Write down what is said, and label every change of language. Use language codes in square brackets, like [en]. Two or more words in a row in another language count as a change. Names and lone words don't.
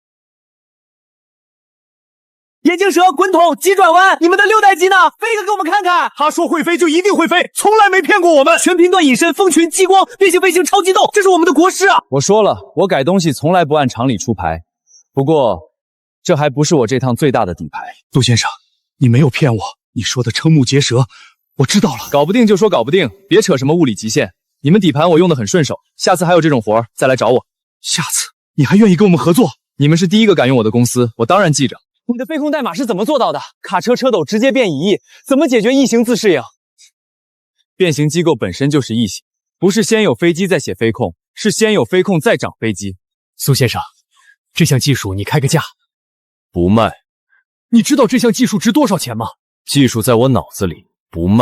[zh] 眼鏡蛇滾筒急轉彎，你們的6代機呢？飛一個給我們看看。他說會飛就一定會飛，從來沒騙過我們。全頻段隱身，蜂群，激光，變形飛行，超機動，這是我們的國師啊！我說了，我改東西從來不按常理出牌。不過，這還不是我這趟最大的底牌。杜先生，你沒有騙我，你說的瞠目結舌，我知道了。搞不定就說搞不定，別扯什麼物理極限。你們底盤我用得很順手，下次還有這種活再來找我。下次你還願意跟我們合作？你們是第一個敢用我的公司，我當然記着。你的飞控代碼是怎麼做到的？卡车车斗直接变异，怎麼解決異形自適應？變形機構本身就是異形，不是先有飛機再寫飛控，是先有飛控再長飛機。蘇先生，這項技術你開個價？不賣。你知道這項技術值多少錢嗎？技術在我腦子裡，不賣。